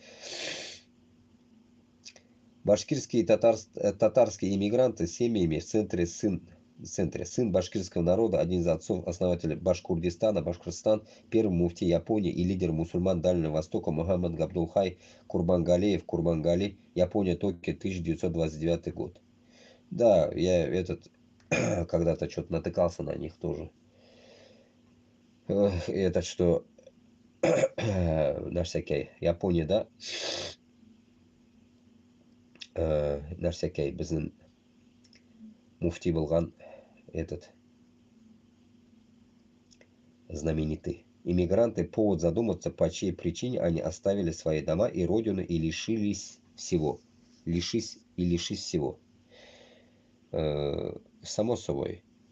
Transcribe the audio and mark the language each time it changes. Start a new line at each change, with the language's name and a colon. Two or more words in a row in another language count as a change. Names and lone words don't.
Russian: Башкирские татарские иммигранты с семьями в центре сын башкирского народа, один из отцов-основателей Башкурдистана, Башкортостан, первый муфти Японии и лидер мусульман Дальнего Востока Мухаммад Габдулхай Курбангали, Япония, Токио, 1929 год. Да, я когда-то что-то натыкался на них тоже. Этот что на всякой Японии, да? На всякой
Kazakh: біздің муфти болған
Russian: этот знаменитый. Иммигранты повод задуматься, по чьей причине они оставили свои дома и родину и лишились всего. Лишись всего. Само собой.